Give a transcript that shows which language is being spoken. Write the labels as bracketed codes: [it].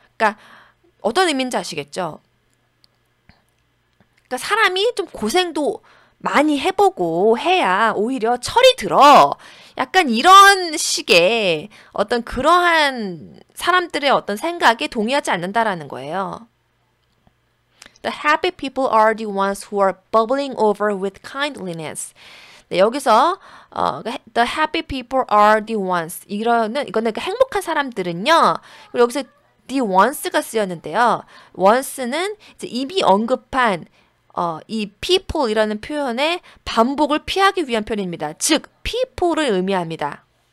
[ko] 그러니까 어떤 의미인지 아시겠죠? 그러니까 사람이 좀 고생도 많이 해보고 해야 오히려 철이 들어. 약간 이런 식의 어떤 그러한 사람들의 어떤 생각에 동의하지 않는다라는 거예요. [en] The happy people are the ones who are bubbling over with kindliness. 네, 여기서 the happy people are the ones. [ko] 이거는 그 행복한 사람들은요. 그리고 여기서 the ones가 쓰였는데요. ones는 이제 이미 언급한 이 people이라는 표현의 반복을 피하기 위한 표현입니다. 즉, people를 의미합니다.